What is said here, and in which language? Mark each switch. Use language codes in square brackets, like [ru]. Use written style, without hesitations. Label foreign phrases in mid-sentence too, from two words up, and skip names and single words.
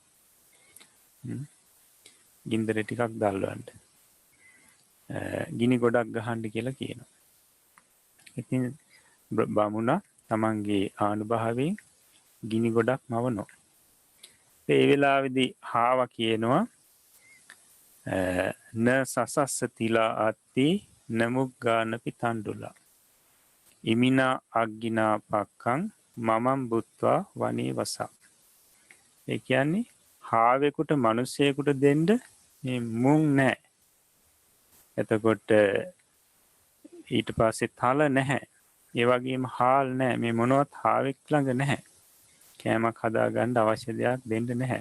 [si] ගින්දර ටිකක් දැල්වන්න. ගිනි ගොඩක් ගහන්න කියලා කියනවා. ඉතින් බමුණා තමන්ගේ ආනුභාවයෙන් ගිනි ගොඩක් මවනවා. ඒ වෙලාවේදී හාව කියනවා [pi] න සසස්ස තිලා අත්ති නමුග්ගානපි තණ්ඩුලා ඉමිනා අග්ගිනා පක්කං මමම් බුත්වා වනේ වසා. [si] ඒ කියන්නේ හාවෙකුට මිනිසෙකුට දෙන්න මේ මුං නැහැ. එතකොට ඊට පස්සේ තල නැහැ. ඒ වගේම හාල් නැහැ. මේ මොනවත් හාවෙක් ළඟ නැහැ. කෑමක් හදාගන්න අවශ්‍ය දෙයක් දෙන්න නැහැ.